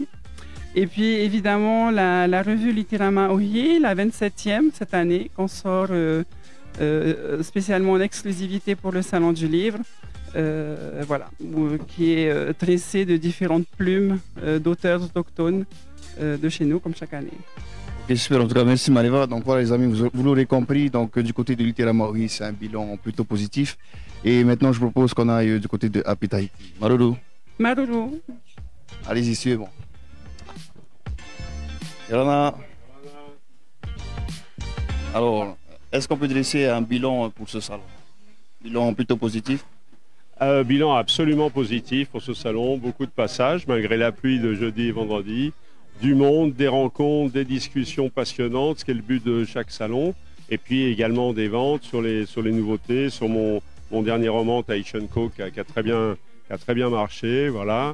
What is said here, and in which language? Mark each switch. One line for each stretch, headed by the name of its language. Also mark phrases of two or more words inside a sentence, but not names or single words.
French: Et puis évidemment, la revue Littéralement Ohié, la 27e cette année, qu'on sort spécialement en exclusivité pour le Salon du Livre, voilà, qui est tressée de différentes plumes d'auteurs autochtones de chez nous, comme chaque année. Ok, super, en tout cas, merci Mariva. Donc voilà les amis, vous l'aurez compris, donc du côté de Littéralement Ohié, c'est un bilan plutôt positif. Et maintenant, je propose qu'on aille du côté de Happy Tahiti. Maruru. Maruru. Allez-y, suivez-moi. Yorana. Alors, est-ce qu'on peut dresser un bilan pour ce salon? Bilan plutôt positif? Bilan absolument positif pour ce salon, beaucoup de passages malgré la pluie de jeudi et vendredi, du monde, des rencontres, des discussions passionnantes, ce qui est le but de chaque salon, et puis également des ventes sur les nouveautés, sur mon dernier roman Tahitian Co qui a très bien marché, voilà.